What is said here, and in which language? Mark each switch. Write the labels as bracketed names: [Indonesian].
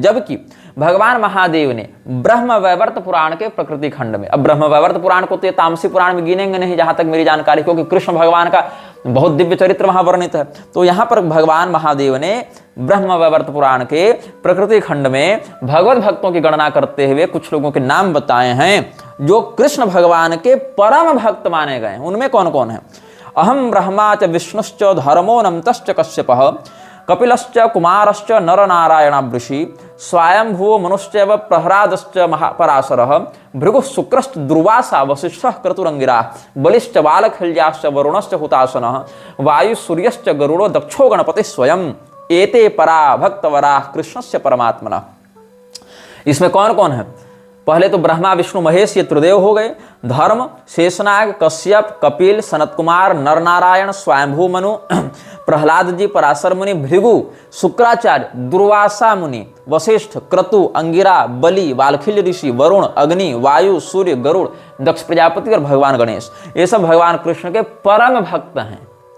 [Hindi] जबकि भगवान महादेव ने ब्रह्म वैवर्त पुराण के प्रकृति खंड में, अब ब्रह्म वैवर्त पुराण को तो ये तामसी पुराण में गिनेंगे नहीं जहां तक मेरी जानकारी, क्योंकि कृष्ण भगवान का बहुत दिव्य चरित्र वहां वर्णित है। तो यहां पर भगवान महादेव ने ब्रह्म वैवर्त पुराण के प्रकृति खंड में भगवत भक्तों की गणना करते हुए कुछ लोगों के नाम बताए हैं जो कृष्ण भगवान के परम भक्त माने गए। उनमें कौन कौन है? [Sanskrit] अहम ब्रह्मा च विष्णुश्च धर्मो नमतश्च कश्यपः कपिलश्च कुमारश्च नरनारायणावृषि स्वयंभुवो मनुश्चैव प्रह्लादश्च महापराशरः भृगुः शुक्रश्च दुर्वासा वसिष्ठः क्रतुरंगिराः बलिश्च बालखिल्याश्च वरुणश्च हुतासनः वायु सूर्यश्च गरुड़ो दक्षो गणपतिः स्वयं एते परा भक्तवराः कृष्णस्य परमात्मनः। [Hindi] इसमें कौन कौन है? पहले तो ब्रह्मा विष्णु महेश ये त्रिदेव हो गए। धर्म शेषनाग कश्यप कपिल सनत कुमार नरनारायण स्वयंभू मनु प्रहलाद जी पराशर मुनि भृगु शुक्राचार्य दुर्वासा मुनि वशिष्ठ क्रतु अंगिरा बलि वाल्खिल्य ऋषि वरुण अग्नि वायु सूर्य गरुड़ दक्ष प्रजापति और भगवान गणेश, ये सब भगवान कृष्ण के परम भक्त हैं।